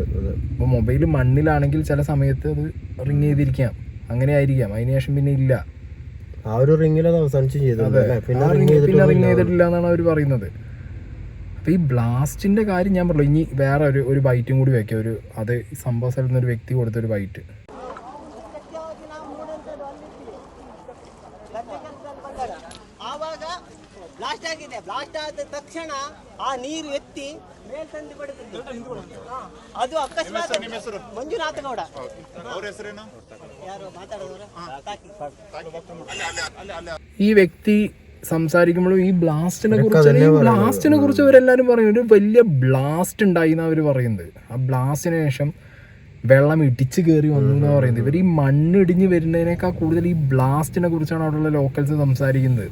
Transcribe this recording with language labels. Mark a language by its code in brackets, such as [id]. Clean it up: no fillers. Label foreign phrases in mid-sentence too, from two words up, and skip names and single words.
[ml] അപ്പോൾ മൊബൈൽ മണ്ണിലാണെങ്കിൽ ചില സമയത്ത് അത് റിങ് ചെയ്തിരിക്കാം, അങ്ങനെ ആയിരിക്കാം. അതിനുശേഷം പിന്നെ ഇല്ല, ആ ഒരു റിങ്ങിൽ അത് അവസാനിച്ചു പിന്നെ റിങ് ചെയ്തിട്ടില്ല എന്നാണ് അവർ പറയുന്നത്. അപ്പോൾ ഈ ബ്ലാസ്റ്റിന്റെ കാര്യം ഞാൻ പറഞ്ഞു. ഇനി വേറെ ഒരു ബൈറ്റും കൂടി വെക്കാം. അത് സംഭവ സ്ഥലത്ത് നിന്ന് ഒരു വ്യക്തി കൊടുത്തൊരു ബൈറ്റ്. [kn] ಬ್ಲಾಸ್ಟ್ ಆಗಿದೆ. ಬ್ಲಾಸ್ಟ್ ಆದ ತಕ್ಷಣ ಆ ನೀರು ಎತ್ತಿ ಮೇಲ್ತಂದು ಬಿಡುತ್ತೆ. ಅದು ಅಕಸ್ಮಾತ್ ಮಂಜುನಾಥ ಗೌಡ. ಅವ್ರ ಹೆಸರೇನು? ಯಾರು ಮಾತಾಡೋರು? [ml] ഈ വ്യക്തി സംസാരിക്കുമ്പോഴും ഈ ബ്ലാസ്റ്റിനെ കുറിച്ച് അവരെല്ലാരും പറയും ഒരു വലിയ ബ്ലാസ്റ്റ് ഉണ്ടായി എന്നാണ് അവർ പറയുന്നത്. ആ ബ്ലാസ്റ്റിന് ശേഷം വെള്ളം ഇടിച്ചു കയറി വന്നു എന്ന് പറയുന്നത്. ഇവർ ഈ മണ്ണ് ഇടിഞ്ഞ് വരുന്നതിനേക്കാൾ കൂടുതൽ ഈ ബ്ലാസ്റ്റിനെ കുറിച്ചാണ് അവിടെയുള്ള ലോക്കൽസ് സംസാരിക്കുന്നത്.